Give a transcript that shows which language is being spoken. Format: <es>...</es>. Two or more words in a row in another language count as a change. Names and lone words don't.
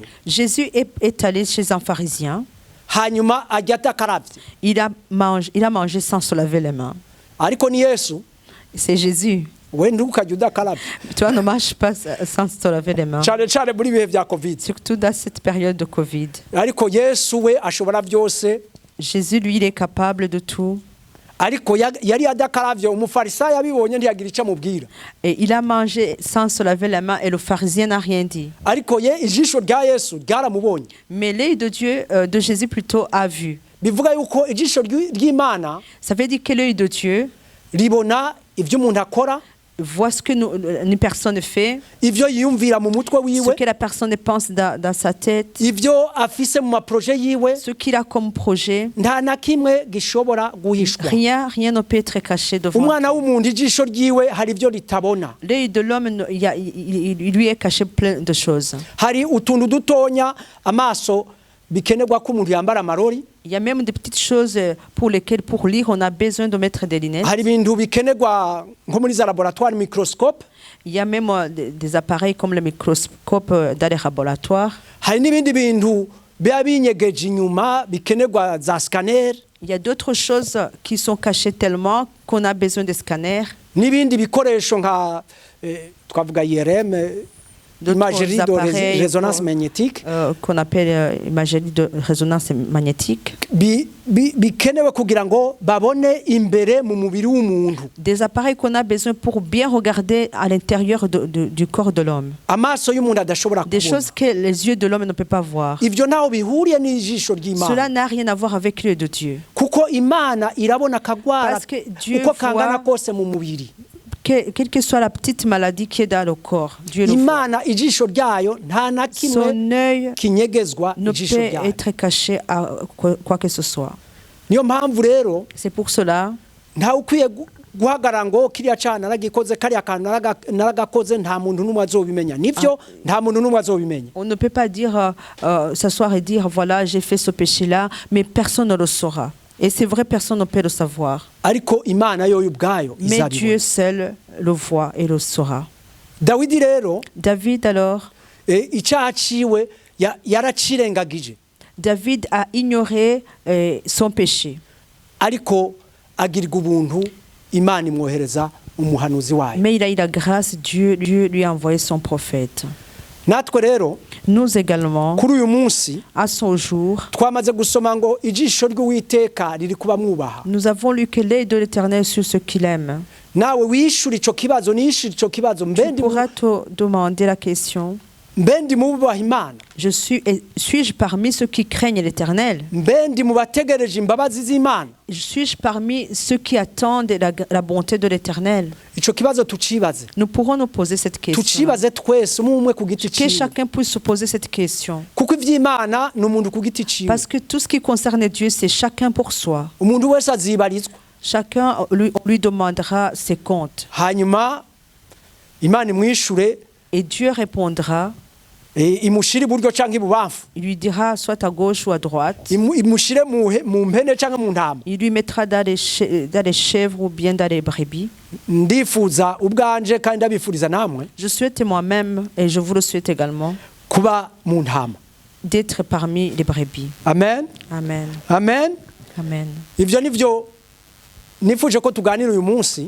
<fr>Jésus est allé chez un pharisien.</fr> <rw>hanyuma ajya atakarabye.</rw> <fr>Il a mangé sans se laver les mains.</fr> <rw>Ariko ni Yesu,</rw> <fr>C'est Jésus.</fr> <rw>we ntukajya udakarabye,</rw> <fr>Toi, ne marche pas sans te laver les mains.</fr> <rw>cyane cyane muri bihe bya Covid.</rw> <fr>Surtout dans cette période de Covid.</fr> <rw>Ariko Yesu we ashobora byose,</rw> <fr>Jésus, lui, il est capable de tout.</fr> <rw>ariko yari adakarabye. Umufarisayo abibonye ntiyagira icyo amubwira,</rw> <fr>Et il a mangé sans se laver les mains et le pharisien n'a rien dit.</fr> <rw>ariko ijisho rya Yesu ryaramubonye.</rw> <fr>Mais l'œil de Dieu, de Jésus plutôt, a vu.</fr> <rw>Bivuga yuko ijisho ry'Imana</rw> <fr>Ça veut dire que l'œil de Dieu</fr> <rw>ribona ibyo umuntu akora,</rw> <fr>voit ce que une personne fait,</fr> <rw>ibyo yiyumvira mu mutwe</rw> <fr>ce</fr> <rn>wiwe,</rn> <fr>que la personne pense dans sa tête,</fr> <rn>ibyo afise mu maproje yiwe.</rn> <fr>ce qu'il a comme projet.</fr> <rw>Nta na kimwe gishobora guhishwa.</rw> <fr>Rien ne peut être caché devant lui.</fr> <rw>Umwana w'umuntu ijisho ryiwe hari ibyo ritabona,</rw> <fr>L'œil de l'homme, il lui est caché plein de choses.</fr> <rw>hari utuntu dutonya amaso bikenerwa ko umuntu yambara amarori,</rw> <fr>Il y a même des petites choses pour lesquelles, pour lire, on a besoin de mettre des lunettes.</fr> <rw>hari ibintu bikenerwa nko muri za</rw> <fr>laboratoire microscope, Il y a même des appareils comme le microscope dans les laboratoires.</fr> <rw>hari n'ibindi bintu biba binyegeje inyuma bikenerwa za scanner,</rw> <fr>Il y a d'autres choses qui sont cachées tellement qu'on a besoin de scanners,</fr> <rw>n'ibindi bikoresho nka twavuga IRM,</rw> <fr>imagerie de résonance magnétique, qu'on appelle imagerie de résonance magnétique.</fr> <rw>bikenewe kugira ngo babone imbere mu mubiri w'umuntu.</rw> <fr>Des appareils qu'on a besoin pour bien regarder à l'intérieur du corps de l'homme.</fr> <rw>Amaso y'umuntu adashobora</rw> <fr>Des</fr> <rw>kubona.</rw> <fr>choses que les yeux de l'homme ne peuvent pas voir.</fr> <rw>Ibyo ntaho bihuriye n'ijisho ry'Imana.</rw> <fr>Cela n'a rien à voir avec l'œil de Dieu.</fr> <rw>Kuko Imana irabona akagwara</rw> <fr>Parce que Dieu</fr> <rw>uko kangana</rw> <fr>voit-</fr> <rw>kose mu mubiri.</rw> <fr>Quelle que soit la petite maladie qui est dans le corps, Dieu le voit.</fr> <rw>Imana ijisho ryayo nta na kimwe</rw> <fr>Son œil</fr> <rw>kinyegezwa</rw> <fr>ne</fr> <rw>ijisho</rw> <fr>peut</fr> <rw>ryayo.</rw> <fr>être caché à quoi que ce soit.</fr> <rw>Niyo mpamvu rero</rw> <fr>C'est pour cela,</fr> <rn>ntawe ukwiye guhagarara ngo kiriya cana naragikoze kariya kantu naragakoze nta muntu n'umwe azobimenya. Nivyo nta muntu n'umwe azobimenya.</rn> <fr>on ne peut pas dire, s'asseoir et dire, voilà, j'ai fait ce péché-là, mais personne ne le saura. Et c'est vrai, personne ne peut le savoir.</fr> <rw>Ariko Imana yo ubwayo</rw> <fr>Mais</fr> <rw>izabibona.</rw> <fr>Dieu seul le voit et le saura.</fr> <rw>Dawidi rero</rw> <fr>David alors,</fr> <rn>icyaha ciwe yaracirengagije,</rn> <fr>David a ignoré son péché.</fr> <rw>ariko agirirwa ubuntu Imana imwohereza umuhanuzi wayo.</rw> <fr>Mais il a eu la grâce, Dieu lui a envoyé son prophète.</fr> <rw>Natwe rero</rw> <fr>Nous également,</fr> <rw>kuri uyu munsi</rw> <fr>à son jour,</fr> <rw>twamaze gusoma ngo ijisho ry'Uwiteka riri kuba mwubaha.</rw> <fr>nous avons lu que l'œil de l'Éternel sur ce qu'il aime.</fr> <rn>Nawe wishura ico kibazo, nishura ico kibazo,</rn> <fr>Tu pourras te demander la question,</fr> <rw>mbendi mububaha Imana,</rw> <fr>suis-je parmi ceux qui craignent l'Éternel?</fr> <rw>mbendi mu bategereje imbabazi z'Imana.</rw> <fr>Suis-je parmi ceux qui attendent la bonté de l'Éternel?</fr> <rn>Ico kibazo tucibaze,</rn> <fr>Nous pourrons nous poser cette question.</fr> <rn>tucibaze twese umwe ku giti</rn> <fr>Que</fr> <rn>ciwe,</rn> <fr>chacun puisse se poser cette question.</fr> <rn>kuko ivy'Imana ni umuntu ku giti ciwe.</rn> <fr>Parce que tout ce qui concerne Dieu, c'est chacun pour soi.</fr> <rw>Umuntu wese azibarizwa,</rw> <fr>Chacun on lui demandera ses comptes.</fr> <rw>hanyuma Imana imwishure</rw> <fr>Et Dieu répondra,</fr> <rn>imushire iburyo cyangwa ibubamfu,</rn> <fr>il lui dira soit à gauche ou à droite.</fr> <rw>imushire mu mpene cyangwa mu ntama.</rw> <fr>Il lui mettra dans les chèvres ou bien dans les brebis.</fr> <rw>Ndifuza ubwanje kandi ndabifuriza namwe</rw> <fr>Je souhaite moi-même, et je vous le souhaite également,</fr> <rw>kuba mu ntama.</rw> <fr>d'être parmi les brebis.</fr> <rw>Amen,</rw> <fr>Amen.</fr> <rw>amen.</rw> <fr>Amen.</fr> <rn>Ivyo nivyo nifuje ko tuganira uyu munsi.</rn>